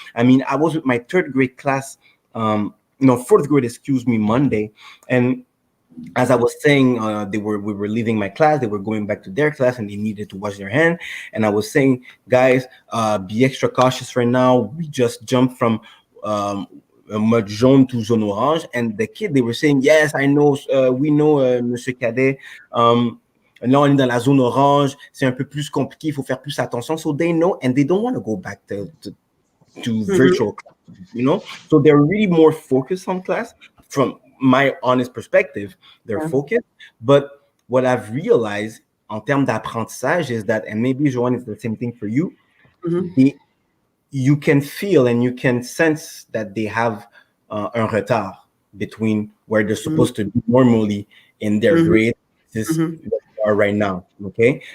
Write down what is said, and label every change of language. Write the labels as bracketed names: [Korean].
[English] I mean, I was with my third grade class, no, fourth grade, excuse me, Monday, and as I was saying, we were leaving my class, they were going back to their class, and they needed to wash their hand. And I was saying, guys, be extra cautious right now. We just jumped from [French] mode jaune [English] to zone orange, and the kid, they were saying, yes, I know, we know, Monsieur Cadet. [French] Là, on est dans la zone orange. C'est un peu plus compliqué. Il faut faire plus attention. [English] So they know, and they don't want to go back to virtual class, So they're really more focused on class. From my honest perspective, they're focused. But what I've realized [French] en termes d'apprentissage [English] is that, and maybe Johanne, it's the same thing for you, you can feel and you can sense that they have [French] un retard [English] between where they're supposed to be normally in their grade this are right now. Okay.